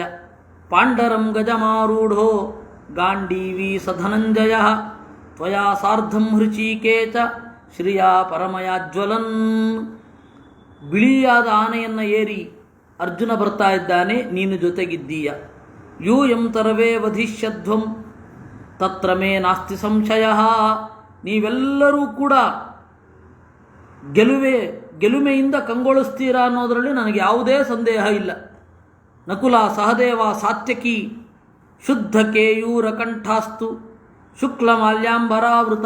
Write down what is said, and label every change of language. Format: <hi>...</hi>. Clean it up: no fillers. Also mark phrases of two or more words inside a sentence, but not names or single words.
<sa>ಪಾಂಡರಂ ಗಜಮಾರೂಢೋ ಗಾಂಡೀವಿ ಸ ಧನಂಜಯ ತ್ವಯಾ ಸಾರ್ಧಂ ಹೃಚೀಕೇಶ ಶ್ರಿಯಾ ಪರಮಯಾಜ್ವಲನ್.</sa> <kn>ಬಿಳಿಯಾದ ಆನೆಯನ್ನು ಏರಿ ಅರ್ಜುನ ಬರ್ತಾ ಇದ್ದಾನೆ, ನೀನು ಜೊತೆಗಿದ್ದೀಯ.</kn> <sa>ಯೂಯಂ ತರವೇ ವಧಿಷ್ಯಧ್ವಂ ತತ್ರ ಮೇ ನಾಸ್ತಿ ಸಂಶಯ.</sa> <kn>ನೀವೆಲ್ಲರೂ ಕೂಡ ಗೆಲುಮೆಯಿಂದ ಕಂಗೊಳಿಸ್ತೀರಾ ಅನ್ನೋದರಲ್ಲಿ ನನಗೆ ಯಾವುದೇ ಸಂದೇಹ ಇಲ್ಲ.</kn> <sa>ನಕುಲ ಸಹದೇವ ಸಾತ್ಯಕಿ ಶುದ್ಧ ಕೇಯೂರ ಕಂಠಾಸ್ತು ಶುಕ್ಲ ಮಾಲ್ಯಾಂಬರಾವೃತಾ.</sa>